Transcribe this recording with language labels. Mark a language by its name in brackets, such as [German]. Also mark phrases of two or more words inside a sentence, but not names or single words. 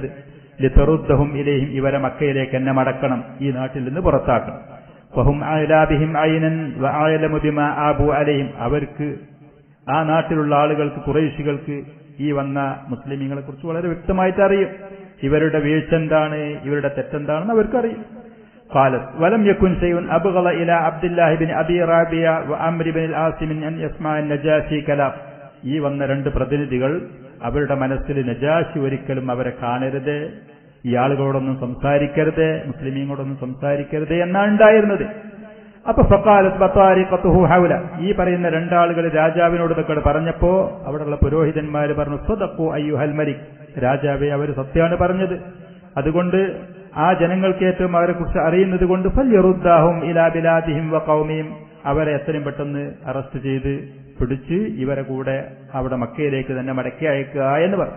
[Arabic] لتردهم إليهم, [Malayalam] ഇവരെ മക്കയിലേക്ക് എന്നെ മടക്കണം, ഈ നാട്ടിൽ നിന്ന് പുറത്താക്കണം. [Arabic] وهم أعلى بهم عينا وأعلم بما عابوا عليهم, [Malayalam] അവർക്ക് ആ നാട്ടിലുള്ള ആളുകൾക്ക്, ഖുറൈശികൾക്ക് ഈ വന്ന മുസ്ലിമീങ്ങളെ കുറിച്ച് വളരെ വ്യക്തമായിട്ട് അറിയും. ഇവരുടെ വീഴ്ച എന്താണ്, ഇവരുടെ തെറ്റെന്താണെന്ന് അവർക്കറിയും. [Arabic] قالت ولم يكن شيء أبغض إلى عبد الله بن أبي رابية وعمر بن العاص من أن يسمع النجاشي كلام. [Malayalam] ഈ വന്ന രണ്ട് പ്രതിനിധികൾ അവരുടെ മനസ്സിൽ നജാശി ഒരിക്കലും അവരെ കാണരുത്, ഈ ആളുകളോടൊന്നും സംസാരിക്കരുത്, മുസ്ലിമീങ്ങളോടൊന്നും സംസാരിക്കരുത് എന്നാണ് ഉണ്ടായിരുന്നത്. അപ്പൊ [Arabic] فقالت بطارقته حوله, [Malayalam] ഈ പറയുന്ന രണ്ടാളുകൾ രാജാവിനോട് ഇതൊക്കെ പറഞ്ഞപ്പോ അവിടെയുള്ള പുരോഹിതന്മാർ പറഞ്ഞു, [Arabic] صدقوا أيها الملك, [Malayalam] രാജാവെ അവർ സത്യമാണ് പറഞ്ഞത്, അതുകൊണ്ട് ആ ജനങ്ങൾക്ക് ഏറ്റവും അവരെ കുറിച്ച് അറിയുന്നത് കൊണ്ട് [Arabic] فليردهم إلى بلادهم وقومهم, [Malayalam] അവരെ എത്രയും പെട്ടെന്ന് അറസ്റ്റ് ചെയ്ത് പിടിച്ച് ഇവരെ കൂടെ അവിടെ മക്കയിലേക്ക് തന്നെ മടക്കി അയക്കുക എന്ന് പറഞ്ഞു.